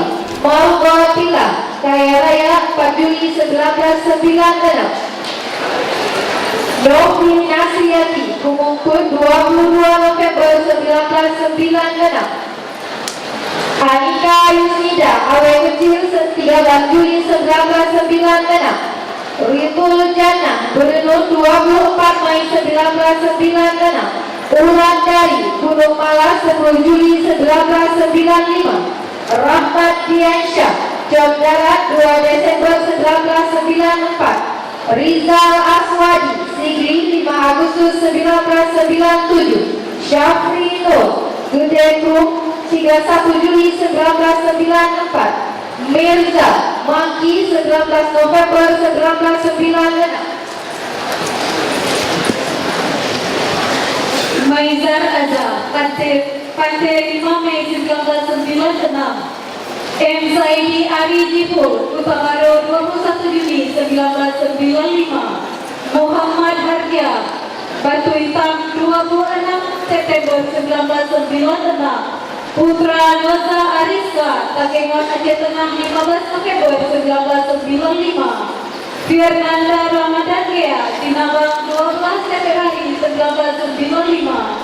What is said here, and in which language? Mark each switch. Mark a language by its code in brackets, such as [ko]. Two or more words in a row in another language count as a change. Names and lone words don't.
[id] Margotila, Kaya Raya, 4 Juli 1996. Novi Nasriati, Kumungkun, 22 November 1996. Anika Yusnida, Awe Kecil, 13 Juli 1996. Ritul Jannah, Bernur, 24 Mei 1996. Ulan Dari, Gunung Malas, 10 Juli 1995. Rahmat Diansyah, Jom Darat, 2 Desember 1994. Rizal Aswadi, Sigri, 5 Agustus 1997. Syafri Nur, Gede Krum, 31 Juli 1994. Mirza Mangki, 19 November 1996. Maizar Azhar, Pantai 5 Mei 1996. M. Saidi Ari Jipur, Kutamaru, 21 Juni 1995. Muhammad Harja, Batu Hitam, 26 September 1996. Putra Noza Ariska, Takengon Aceh Tengah, 15 November 1995. Fernanda Ramadan Gea, Sinabang, 12 Februari 1995.